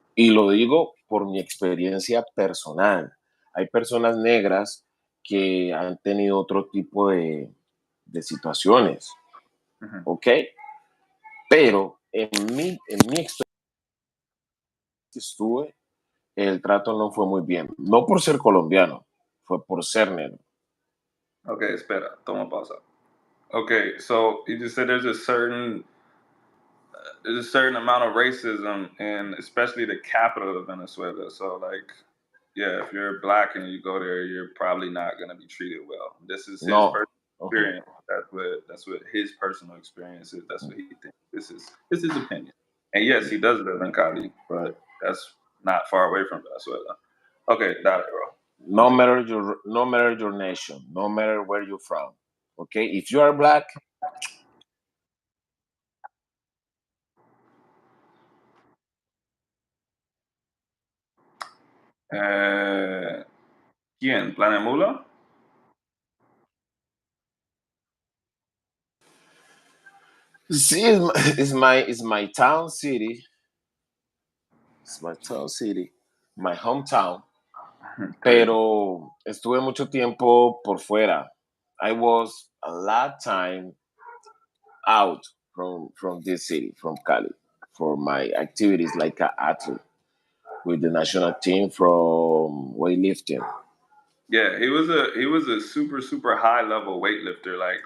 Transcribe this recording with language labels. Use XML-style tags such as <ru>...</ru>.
<es>Y lo digo por mi experiencia personal. Hay personas negras que han tenido otro tipo de situaciones, ujú.</es> <en>¿ok?</en> <es>Pero en mi experiencia que estuve, el trato no fue muy bien. No por ser colombiano, fue por ser negro. Okay, espera, toma pausa.</es> <en>Okay, so you just said there's a certain amount of racism in especially the capital of Venezuela. So like, yeah, if you're black and you go there, you're probably not gonna be treated well. This is his No. personal Ujú. experience. That's what his personal experience is. That's what he thinks. This is his opinion. And yes, he does live in Cali, but that's not far away from Venezuela. Okay, got it, bro. Continue. No matter your nation, no matter where you're from. Okay, if you are black,</en> <es>Eh, ¿Quién? ¿Planemula?</es> <en>see, it's my town city. It's my town city, my hometown. Okay.</en> <es>Pero estuve mucho tiempo por fuera.</es> <en>I was a lot time out from this city, from Cali, for my activities like an athlete with the national team from weightlifting. Yeah, he was a super high level weightlifter, like</en>